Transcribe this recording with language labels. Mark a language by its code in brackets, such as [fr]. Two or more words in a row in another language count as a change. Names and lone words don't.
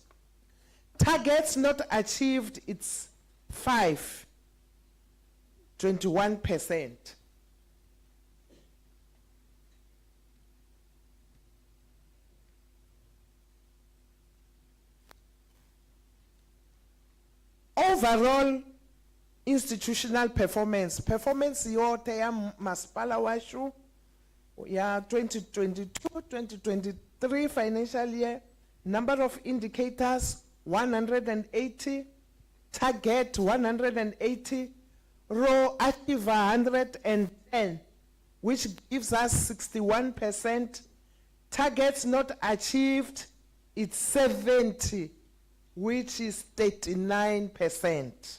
[en] Targets not achieved, it's 5, 21%. Overall institutional performance [ve] yote ya masipala washu ya [en] 2022-2023 financial year, number of indicators 180, target 180, raw active 110, which gives us 61%. Targets not achieved, it's 70, which is 39%.